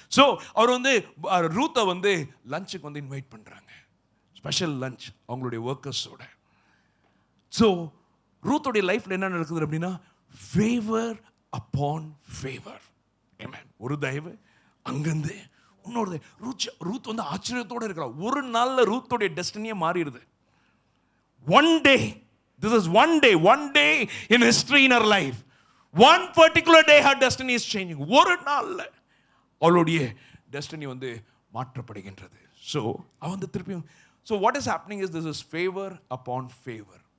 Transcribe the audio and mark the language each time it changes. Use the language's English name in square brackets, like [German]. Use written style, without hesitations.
[Tamil] So அவர் வந்து ரூத்தை வந்து லஞ்சுக்கு வந்து இன்வைட் பண்ணுறாங்க, ஸ்பெஷல் லஞ்ச் அவங்களுடைய ஒர்க்கர்ஸோட. ஸோ ரூத்தோடைய லைஃப்பில் என்ன நடக்குது அப்படின்னா, [English] Favour upon favour. [Tamil] ஒரு தயவு அங்கேருந்து இன்னொரு ரூத் வந்து ஆச்சரியத்தோடு இருக்கிறா. ஒரு நாளில் ரூத்தோடைய டெஸ்டினியே மாறிடுது. [English] One day, this is one day in history in her life. One particular day her destiny is changing. [Tamil] ஒரு நாள்ல அவளுடைய டெஸ்டினி வந்து மாற்றப்படுகின்றது. [English] So [Tamil] அவன் திருப்பியும், [English] so what is happening is this is favor upon favor.